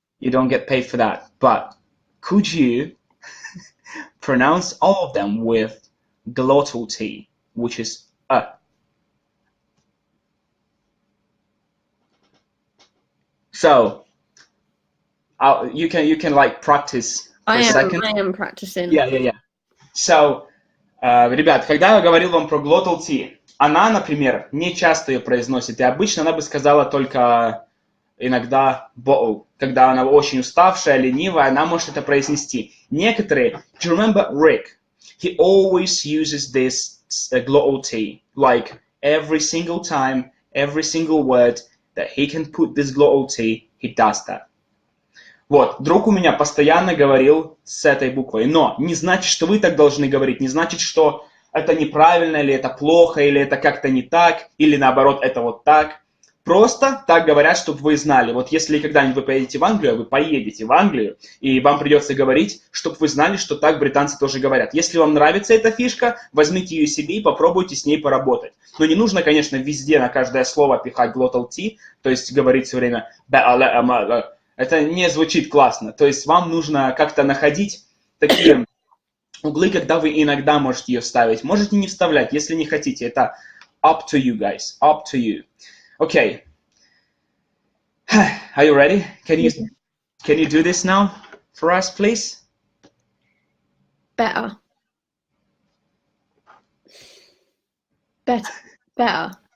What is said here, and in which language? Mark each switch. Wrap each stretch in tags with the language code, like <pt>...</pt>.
<en>You don't get paid for that, but could you pronounce all of them with glottal T, which is So you can like practice for a second. I am practicing. Yeah.</en> <ru>So, ребят, когда я говорил вам про glottal T, она, например, не часто ее произносит, и обычно она бы сказала только иногда bottle. Когда она очень уставшая, ленивая, она может это произнести. Некоторые,</ru> <en>do you remember Rick? He always uses this glottal T, like every single time, every single word that he can put this glottal T, he does that.</en> <ru>Вот, друг у меня постоянно говорил с этой буквой, но не значит, что вы так должны говорить, не значит, что это неправильно, или это плохо, или это как-то не так, или наоборот, это вот так. Просто так говорят, чтобы вы знали. Вот если когда-нибудь вы поедете в Англию, вы поедете в Англию, и вам придется говорить, чтобы вы знали, что так британцы тоже говорят. Если вам нравится эта фишка, возьмите ее себе и попробуйте с ней поработать. Но не нужно, конечно, везде на каждое слово пихать glottal T, то есть говорить все время это не звучит классно. То есть вам нужно как-то находить такие углы, когда вы иногда можете ее вставить. Можете не вставлять, если не хотите.</ru> <en>Это up to you, guys. Up to you. Okay. Are you ready? Can you do this now for us, please? Better. Better.</en>